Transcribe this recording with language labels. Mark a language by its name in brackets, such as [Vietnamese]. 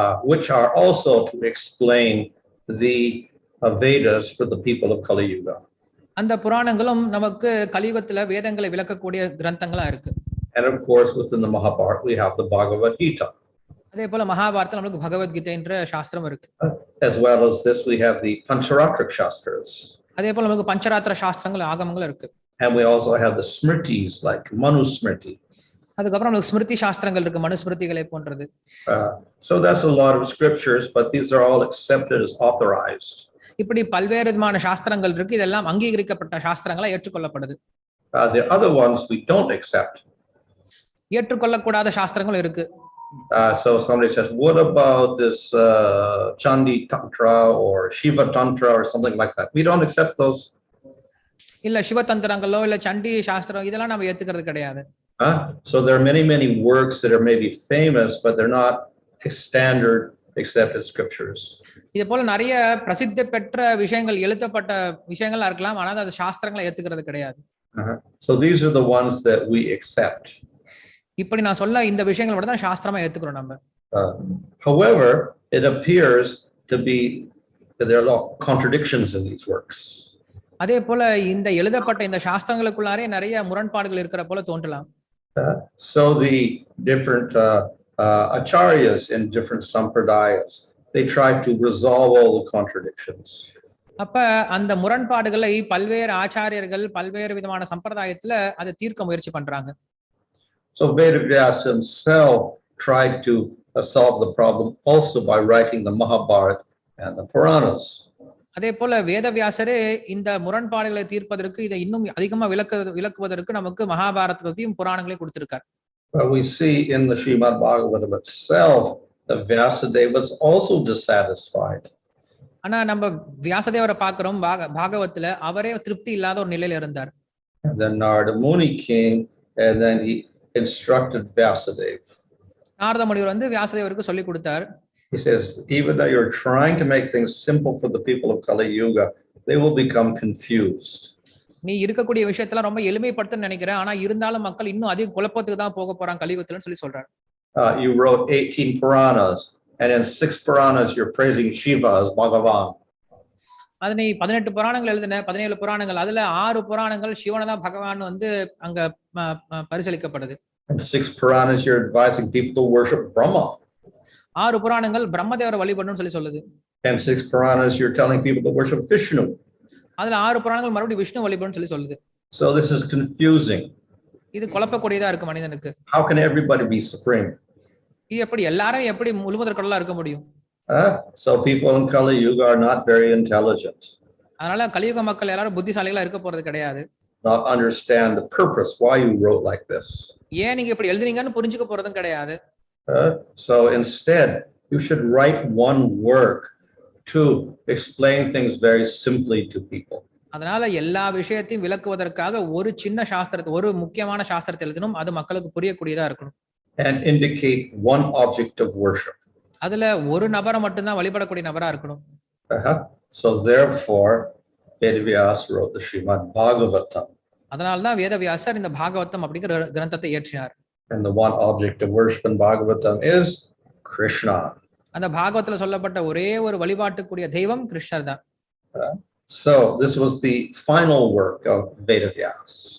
[English] Which are also to explain the Vedas for the people of Kali Yuga. [Tamil] அந்த புராணங்களும் நமக்கு கலியுகத்துல வேதங்களை விளக்கக்கூடிய கிரந்தங்களா இருக்கு. [English] And of course, within the Mahabharata, we have the Bhagavad Gita. [Tamil] அதே போல மகாபாரதம் நமக்கு பகவத்கீதை என்ற சாஸ்திரம் இருக்கு. [English] As well as this, we have the Pancharatric Shastras. [Tamil] அதே போல நமக்கு பஞ்சராத்திர சாஸ்திரங்கள், ஆகமங்கள் இருக்கு. [English] And we also have the Smritis like Manu Smriti. [Tamil] அதுக்கப்புறம் நமக்கு ஸ்மிருதி சாஸ்திரங்கள் இருக்கு, மனுஸ்மிருதிகளை போன்றது. [English] So that's a lot of scriptures, but these are all accepted as authorized. [Tamil] இப்படி பல்வேறு விதமான சாஸ்திரங்கள் இருக்கு. இதெல்லாம் அங்கீகரிக்கப்பட்ட சாஸ்திரங்களா ஏற்றுக்கொள்ளப்படுது. [English] The other ones we don't accept. [Tamil] ஏற்றுக்கொள்ளக்கூடாத சாஸ்திரங்கள் இருக்கு. [English] So somebody says, what about this Chandi Tantra or Shiva Tantra or something like that? We don't accept those. [Tamil] இல்ல சிவ தந்திரங்களோ இல்ல சண்டி சாஸ்திரம் இதெல்லாம் நம்ம ஏத்துக்கிறது கிடையாது. [English] So there are many works that are maybe famous, but they're not standard accepted scriptures. [Tamil] இது போல நிறைய பிரசித்தி பெற்ற விஷயங்கள், எழுதப்பட்ட விஷயங்களா இருக்கலாம், ஆனால் அது சாஸ்திரங்களை ஏத்துக்கிறது கிடையாது. [English] So these are the ones that we accept. [Tamil] இப்படி நான் சொல்ல இந்த விஷயங்களை மட்டும் தான் சாஸ்திரமா ஏத்துக்கிறோம் நம்ம. [English] However, it appears to be that there are a lot of contradictions in these works. [Tamil] அதே போல இந்த எழுதப்பட்ட இந்த சாஸ்திரங்களுக்குள்ளாரே நிறைய முரண்பாடுகள் இருக்கிற போல தோன்றலாம். [English] So the different acharyas in different sampradayas, they try to resolve all the contradictions. [Tamil] அப்ப அந்த முரண்பாடுகளை பல்வேறு ஆச்சாரியர்கள் பல்வேறு விதமான சம்பிரதாயத்துல அதை தீர்க்க முயற்சி பண்றாங்க. [English] So Vedavyasa himself tried to solve the problem also by writing the Mahabharata and the Puranas. [Tamil] அதே போல வேதவியாசரே இந்த முரண்பாடுகளை தீர்ப்பதற்கு இதை இன்னும் அதிகமா விளக்குவதற்கு நமக்கு மகாபாரதத்தையும் புராணங்களையும் கொடுத்திருக்கார். [English] We see in the Srimad Bhagavatam itself that Vyasadeva was also dissatisfied. [Tamil] ஆனா நம்ம வியாசதேவரை பார்க்கிறோம் பாகவத்துல அவரே திருப்தி இல்லாத ஒரு நிலையில இருந்தார். [English] And then Narada Muni came and then he instructed Vyasadeva. [Tamil] Narada முனிவர் வந்து வியாசதேவருக்கு சொல்லி கொடுத்தார். [English] He says, even though you're trying to make things simple for the people of Kali Yuga, they will become confused. [Tamil] நீ இருக்கக்கூடிய விஷயத்துல ரொம்ப எளிமைப்படுத்த நினைக்கிறேன், ஆனா இருந்தாலும் மக்கள் இன்னும் அதிக குழப்பத்துக்கு தான் போக போறாங்க கலியுகத்துலன்னு சொல்லி சொல்றாரு. [English] You wrote 18 Puranas, and in 6 Puranas you're praising Shiva as Bhagavan. [Tamil] அதனை 18 புராணங்கள் எழுதின 17 புராணங்கள் அதுல 6 புராணங்கள் சிவனை தான் பகவான் வந்து அங்க பரிசளிக்கப்படுது. [English] And 6 Puranas, you're advising people to worship Brahma. [Tamil] 6 புராணங்கள் பிரம்மதேவரை வழிபடணும்னு சொல்லி சொல்லுது. [English] And 6 Puranas, you're telling people to worship Vishnu. [Tamil] அதுல 6 புராணங்கள் மறுபடியும் விஷ்ணு வழிபடணும்னு சொல்லி சொல்லுது. [English] So this is confusing. [Tamil] இது குழப்பக்கூடியதா இருக்கு மனிதனுக்கு. [English] How can everybody be supreme? [Tamil] இது எப்படி எல்லாரும் எப்படி முழுமுதற் கடவுளா இருக்க முடியும்? [English] So people in Kali Yuga are not very intelligent. [Tamil] அதனால கலியுக மக்கள் எல்லாரும் புத்திசாலிகளா இருக்க போறது கிடையாது. [English] Not understand the purpose why you wrote like this. [Tamil] ஏன் நீங்க இப்படி எழுதுனீங்கன்னு புரிஞ்சுக்க போறதும் கிடையாது. [English] So instead, you should write one work to explain things very simply to people. [Tamil] அதனால எல்லா விஷயத்தையும் விளக்குவதற்காக ஒரு சின்ன சாஸ்திரத்தை ஒரு முக்கியமான சாஸ்திரத்தை எழுதணும், அது மக்களுக்கு புரியக்கூடியதா இருக்கணும். [English] And indicate one object of worship. [Tamil] அதுல ஒரு நபரை மட்டும்தான் வழிபடக்கூடிய நபரா இருக்கணும். [English] So therefore, Vedavyasa wrote the Srimad Bhagavatam. [Tamil] அதனால்தான் வேதவியாசர் இந்த பாகவதம் அப்படிங்கிற கிரந்தத்தை இயற்றினார். [English] And the one object of worship in Bhagavatam is Krishna. [Tamil] அந்த பாகவத்துல சொல்லப்பட்ட ஒரே ஒரு வழிபாட்டுக்குரிய தெய்வம் கிருஷ்ணர் தான். [English] So this was the final work of Vedavyasa.